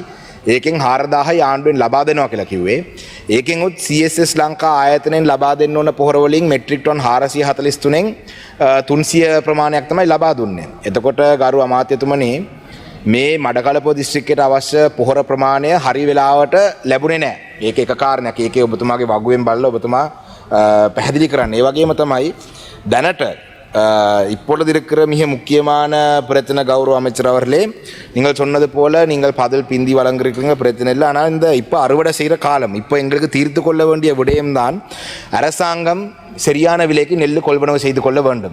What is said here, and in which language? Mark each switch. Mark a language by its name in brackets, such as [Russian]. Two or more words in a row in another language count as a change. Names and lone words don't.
[Sinhala] ඒකෙන් 4000යි ආණ්ඩුවෙන් ලබා දෙනවා කියලා කිව්වේ. ඒකෙන් උත් CSS ලංකා ආයතනයෙන් ලබා දෙන්න ඕන පොහොර වලින් මෙට්‍රික් ටන් 443න් 300 ප්‍රමාණයක් තමයි ලබා දුන්නේ. එතකොට ගරු අමාත්‍යතුමනි මේ මඩකලපුව දිස්ත්‍රික්කයට අවශ්‍ය පොහොර ප්‍රමාණය හරි වෙලාවට ලැබුණේ නැහැ. ඒක එක කාරණයක්. ඒකේ ඔබතුමාගේ වගුවෙන් බලලා ඔබතුමා පැහැදිලி කරන්න. ඒ වගේම තමයි දැනට [Tamil] இப்பொழுது இருக்கிற மிக முக்கியமான பிரச்சனை கௌரவ அமைச்சர் அவர்களே, நீங்கள் சொன்னது போல நீங்கள் பதில் பிந்தி வழங்கிருக்கீங்க, பிரச்சனை இல்லை. ஆனால் இந்த இப்போ அறுவடை செய்கிற காலம், இப்போ எங்களுக்கு தீர்த்து கொள்ள வேண்டிய விடயம்தான் அரசாங்கம் சரியான விலைக்கு நெல் கொள்வனவு செய்து கொள்ள வேண்டும்.